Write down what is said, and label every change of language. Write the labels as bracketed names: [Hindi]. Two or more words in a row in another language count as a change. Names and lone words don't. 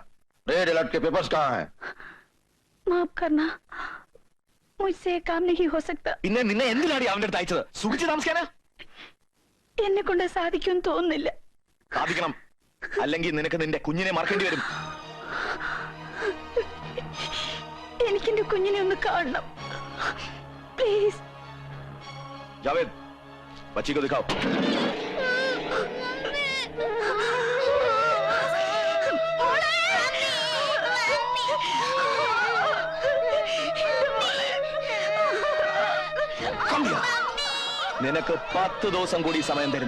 [Hindi] रेड अलर्ट के पेपर्स कहाँ हैं? माफ करना, मुझसे ये काम नहीं हो सकता. [Malayalam] പിന്നെ നിന്നെ എന്തിനാടി അവന്റെ അടുത്ത് അയച്ചത്? സുഖിച്ച് താമസിക്കാനാ? എന്നെ കൊണ്ട് സാധിക്കുമെന്ന് തോന്നുന്നില്ല. സാധിക്കണം, അല്ലെങ്കിൽ നിനക്ക് നിന്റെ കുഞ്ഞിനെ മറക്കേണ്ടി വരും. എനിക്ക് എന്റെ കുഞ്ഞിനെ ഒന്ന് കാണണം, പ്ലീസ്. [Hindi] जावेद, बच्ची को दिखाओ. [Malayalam] നിനക്ക് 10 ദിവസം കൂടി സമയം തരുന്നു.